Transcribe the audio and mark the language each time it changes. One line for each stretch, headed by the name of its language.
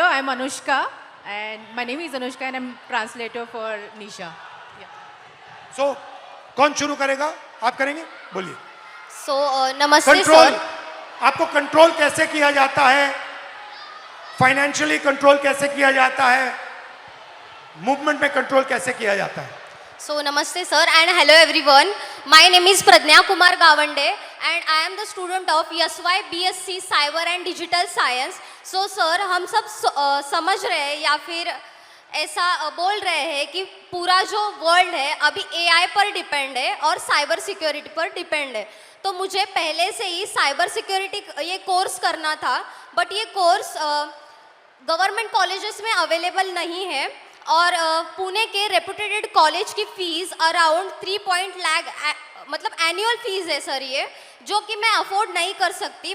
English: I'm Anushka, and my name is Anushka, and I'm translator for Nisha. Yeah.
Hindi: So, कौन शुरू करेगा? आप करेंगे? बोलिए। So, नमस्ते कंट्रोल, सर। आपको कंट्रोल कैसे किया जाता है? फाइनेंशियली कंट्रोल कैसे किया जाता है? मूवमेंट में कंट्रोल कैसे किया जाता है?
English: So, namaste sir and hello everyone. My name is Pradnya Kumar Gavande and I am the student of YSY BSc Cyber and Digital Science. So sir,
Hindi: हम सब समझ रहे हैं या फिर ऐसा बोल रहे हैं कि पूरा जो वर्ल्ड है अभी एआई पर डिपेंड है और साइबर सिक्योरिटी पर डिपेंड है। तो मुझे पहले से ही साइबर सिक्योरिटी ये कोर्स करना था, बट ये कोर्स गवर्नमेंट कॉलेजेस में अवेलेबल नहीं है और पुणे के रेपुटेड कॉलेज की फ़ीस अराउंड 3 लाख मतलब एनुअल फीस है सर ये, जो कि मैं अफोर्ड नहीं कर सकती।